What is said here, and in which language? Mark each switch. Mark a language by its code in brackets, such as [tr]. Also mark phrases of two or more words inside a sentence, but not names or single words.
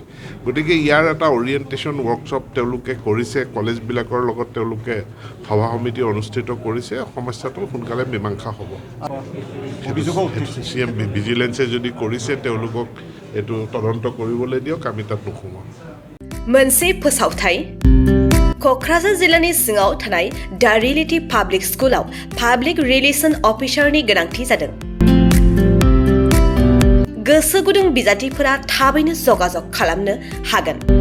[as] গতিকে ইয়াৰ এটা [en] orientation workshop [as] তেওঁলোকে কৰিছে, কলেজবিলাকৰ লগত তেওঁলোকে সভা সমিতি অনুষ্ঠিত কৰিছে। সমস্যাটো সোনকালে মীমাংসা হ'ব। CM ভিজিলেন্সে যদি কৰিছে তেওঁলোকক এইটো তদন্ত কৰিবলৈ দিয়ক, আমি তাত নোসোমাওঁ। [brx] मोनसे फोसावथाय क'क्राझार जिल्लानि सिङाव थानाय दा रियेलिटी पाब्लिक स्कुलाव [en] public relation [brx] अफिसारनि गोनांथि जादों। गोसो गुदुं बिजाथिफोरा थाबैनो जगाजग खालामनो हागोन।